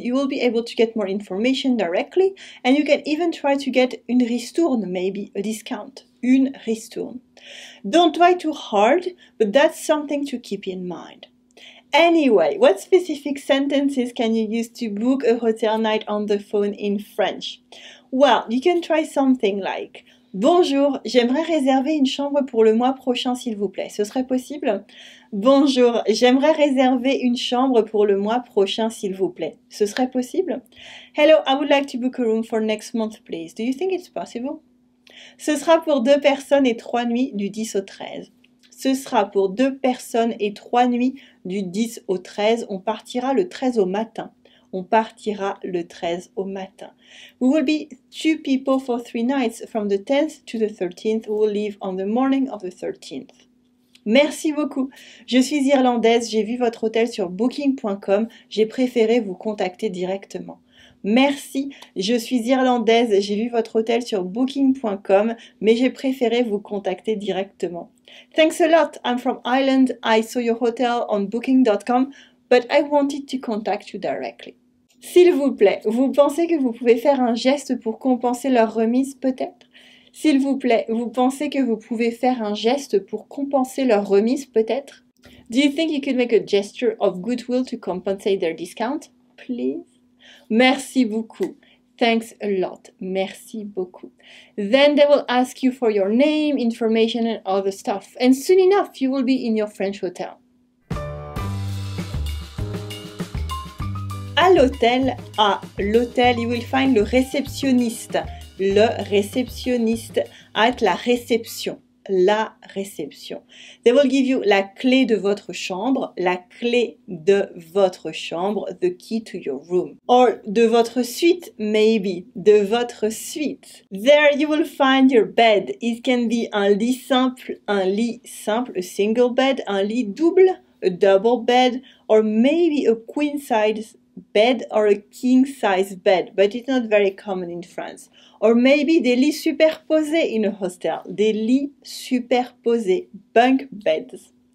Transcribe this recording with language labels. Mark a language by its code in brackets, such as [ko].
[en] You will be able to get more information directly, and you can even try to get [fr] une ristourne, [en] maybe a discount. [fr] Une ristourne. [en] Don't try too hard, but that's something to keep in mind. Anyway, what specific sentences can you use to book a hotel night on the phone in French? Well, you can try something like [fr] Bonjour, j'aimerais réserver une chambre pour le mois prochain s'il vous plaît. Ce serait possible? Bonjour, j'aimerais réserver une chambre pour le mois prochain s'il vous plaît. Ce serait possible? [en] Hello, I would like to book a room for next month, please. Do you think it's possible? [fr] Ce sera pour 2 personnes et 3 nuits du 10 au 13. Ce sera pour 2 personnes et 3 nuits du 10 au 13. On partira le 13 au matin. On partira le 13 au matin. [en] We will be 2 people for 3 nights from the 10th to the 13th. We will leave on the morning of the 13th. [fr] Merci beaucoup. Je suis irlandaise, j'ai vu votre hôtel sur booking.com. J'ai préféré vous contacter directement. Merci, je suis irlandaise, j'ai vu votre hôtel sur booking.com, mais j'ai préféré vous contacter directement. [en] Thanks a lot, I'm from Ireland, I saw your hotel on booking.com, but I wanted to contact you directly. [fr] S'il vous plaît, vous pensez que vous pouvez faire un geste pour compenser leur remise peut-être? S'il vous plaît, vous pensez que vous pouvez faire un geste pour compenser leur remise peut-être? [en] Do you think you could make a gesture of goodwill to compensate their discount? Please? [fr] Merci beaucoup. [en] Thanks a lot. [fr] Merci beaucoup. [en] Then they will ask you for your name, information and other stuff. And soon enough, you will be in your French hotel. [fr] À l'hôtel, [en] you will find le réceptionniste. [fr] Le réceptionniste at la réception. La réception. [en] They will give you [fr] la clé de votre chambre, la clé de votre chambre, [en] the key to your room. [fr] Or de votre suite, maybe, de votre suite. [en] There you will find your bed. It can be [fr] un lit simple, [en] a single bed, [fr] un lit double, [en] a double bed, or maybe a queen size bed or a king size bed, but it's not very common in France. Or maybe [fr] des lits superposés [en] in a hostel, des lits superposés, bunk beds.